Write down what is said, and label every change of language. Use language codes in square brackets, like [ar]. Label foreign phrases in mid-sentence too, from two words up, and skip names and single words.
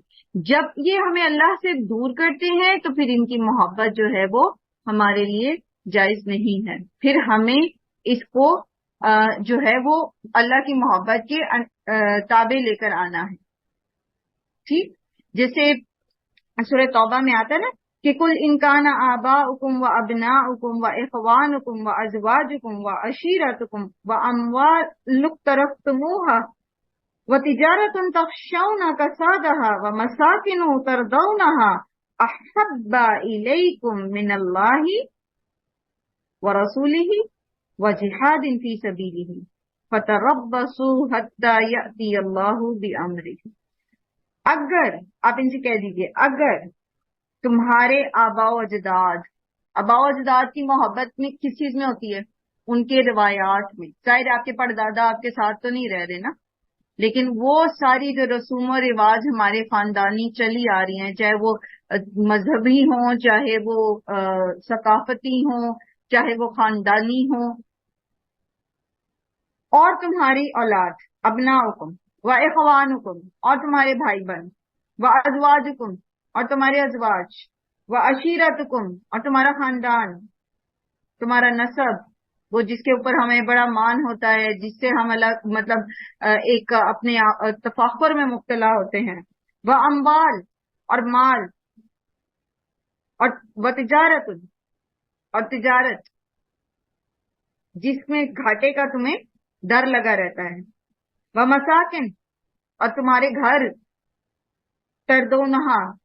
[hi] जब ये हमें अल्लाह से दूर करते हैं तो फिर इनकी मोहब्बत जो है वो हमारे लिए जायज नहीं है। फिर हमें इसको जो है वो अल्लाह की मोहब्बत के ताबे लेकर आना है। ठीक, जैसे सूरह तौबा में आता है ना कि [ar] قل إن كان آباؤكم و أبناؤكم و إخوانكم و أزواجكم و عشيرتكم و أموال اقترفتموها و تجارة تخشون كسادها و مساكن ترضونها أحب إليكم من الله و رسوله و جهاد في سبيله فتربصوا حتى يأتي الله بأمره. [hi] अगर आप इनसे कह दीजिए, अगर तुम्हारे आबाओ अजदाद की मोहब्बत में किस चीज में होती है? उनके रिवायात में। शायद आपके परदादा आपके साथ तो नहीं रह रहे ना, लेकिन वो सारी जो रसूम और रिवाज हमारे खानदानी चली आ रही हैं, चाहे वो मजहबी हों, चाहे वो सकाफती हों, चाहे वो खानदानी हों, और तुम्हारी औलाद [ar] أبناؤكم و إخوانكم, [hi] और तुम्हारे भाई बहन, [ar] و أزواجكم, [hi] और तुम्हारे अज़वाज, व अशीरतुकुम, और तुम्हारा खानदान, तुम्हारा नसब, वो जिसके ऊपर हमें बड़ा मान होता है, जिससे हम अलग मतलब एक अपने तफाखुर में मुब्तला होते हैं, [ar] و أموال, [hi] और माल, और [ar] و تجارة, [hi] और तिजारत जिसमें घाटे का तुम्हें डर लगा रहता है, [ar] و مساكن, [hi] और तुम्हारे घर, तर्दोनहा,